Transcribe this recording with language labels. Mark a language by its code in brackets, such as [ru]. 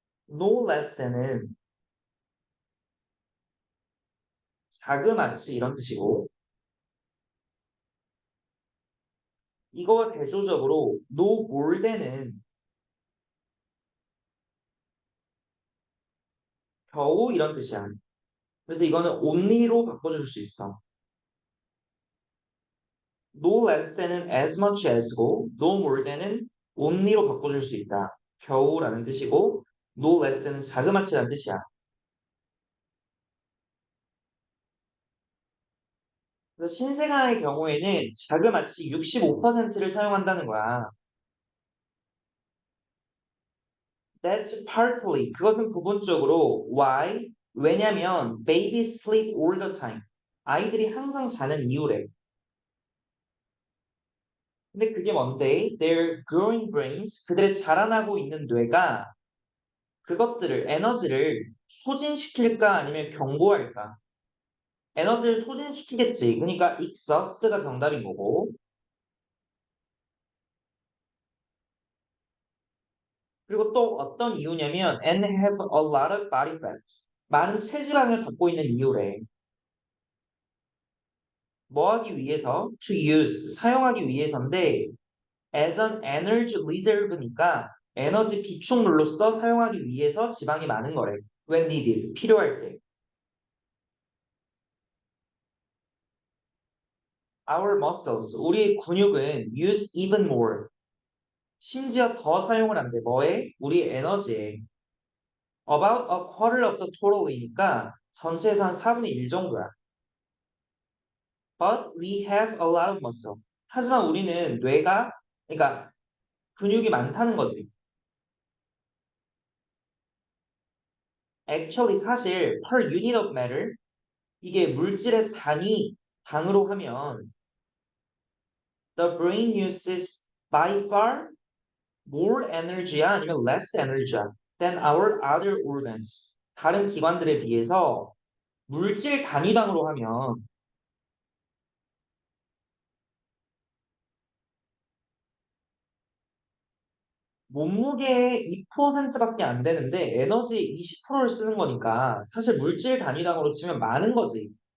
[en] no less than [ko] 은 자그마치 이런 뜻이고 이거 대조적으로 [en] no more than [ko] 은 겨우 이런 뜻이야. 그래서 이거는 only로 바꿔줄 수 있어. [en] no less than [ko] 은 [en] as much as [ko] 고 [en] no more than [ko] 은 only로 바꿔줄 수 있다. 겨우라는 뜻이고 no less than은 자그마치라는 뜻이야. 그래서 신생아의 경우에는 자그마치 65%를 사용한다는 거야. [en] That's partly. [ko] 그것은 부분적으로 [en] why? [ko] 왜냐면 [en] babies sleep all the time. [ko] 아이들이 항상 자는 이유래. 근데 그게 뭔데? [en] Their growing brains, [ko] 그들의 자라나고 있는 뇌가 그것들을, 에너지를 소진시킬까 아니면 경고할까? 에너지를 소진시키겠지. 그러니까 exhaust가 정답인 거고. 그리고 또 어떤 이유냐면 [en] and have a lot of body fat. [ko] 많은 체지방을 갖고 있는 이유래. 뭐 하기 위해서? [en] To use, [ko] 사용하기 위해서인데 [en] as an energy reserve [ko] 니까 에너지 비축물로서 사용하기 위해서 지방이 많은 거래. [en] When needed, [ko] 필요할 때. [en] Our muscles, [ko] 우리의 근육은 [en] use even more. [ko] 심지어 더 사용을 한대. 뭐에? 우리의 에너지에. [en] About a quarter of the total이니까 [ko] 전체에서 한 4분의 1 정도야. [en] But we have a lot of muscle. [ko] 하지만 우리는 뇌가, 그러니까 근육이 많다는 거지. [en] Actually [ko] 사실 [en] per unit of matter [ko] 이게 물질의 단위 당으로 하면 [en] the brain uses by far more energy야 아니면 less energy야 than our other organs. [ko] 다른 기관들에 비해서 물질 단위당으로 하면 몸무게의 2%밖에 안 되는데 에너지 20%를 쓰는 거니까 사실 물질 단위당으로 치면 많은 거지.